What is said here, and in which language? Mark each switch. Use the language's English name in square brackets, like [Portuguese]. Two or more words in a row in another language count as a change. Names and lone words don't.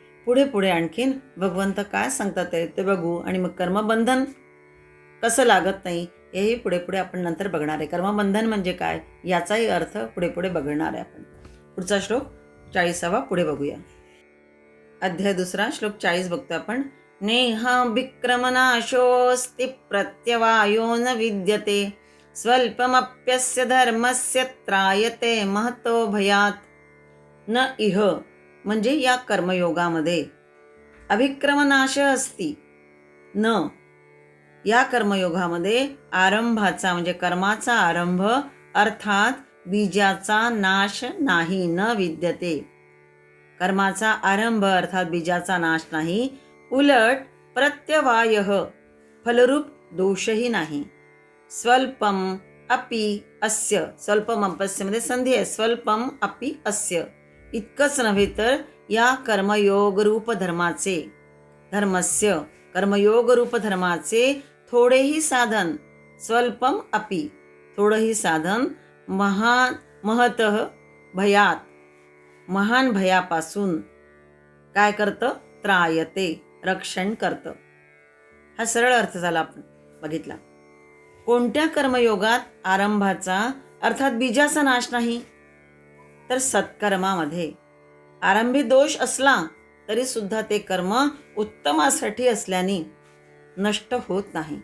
[Marathi] पुढे पुढे आणखीन भगवंत काय सांगतात ते बघू आणि मग कर्मबंधन कसं लागत नाही हेही पुढे पुढे आपण नंतर बघणार आहे. कर्मबंधन म्हणजे काय याचाही अर्थ पुढे पुढे बघणार आहे आपण. पुढचा श्लोक 40 पुढे बघूया. अध्याय 2 श्लोक 40 बघतो आपण. [Sanskrit] नेहा विक्रमनाशोस्ति प्रत्यवायो न विद्यते स्वल्पमप्यस्य धर्मस्य त्रायते महतो भयात. न इह [Marathi] म्हणजे या कर्मयोगामध्ये [Sanskrit] अभिक्रमनाश अस्ति. [Marathi] न या कर्मयोगामध्ये आरंभाचा म्हणजे कर्माचा आरंभ अर्थात बीजाचा नाश नाही. [Sanskrit] न विद्यते, [Marathi] कर्माचा आरंभ अर्थात बीजाचा नाश नाही. उलट प्रत्यवायः फलरूप दोषही नाही. [Sanskrit] स्वल्पम अपि अस्य, स्वल्पम अपस्य [Marathi] मध्ये संधी आहे. [Sanskrit] स्वल्पम अपि अस्य, [Marathi] इतकंच नव्हे तर या कर्मयोग रूप धर्माचे, धर्मस्य कर्मयोग रूप धर्माचे थोडेही साधन, [Sanskrit] स्वल्पम अपि [Marathi] थोडंही साधन, [Sanskrit] महतः भयात [Marathi] महान भयापासून काय करतं, त्रायते रक्षण करतं. हा सरळ अर्थ झाला आपण बघितला. कोणत्या कर्मयोगात आरंभाचा अर्थात बीजाचा नाश नाही, तर सत्कर्मामध्ये आरंभी दोष असला तरी सुद्धा ते कर्म उत्तमासाठी असल्याने नष्ट होत नाही.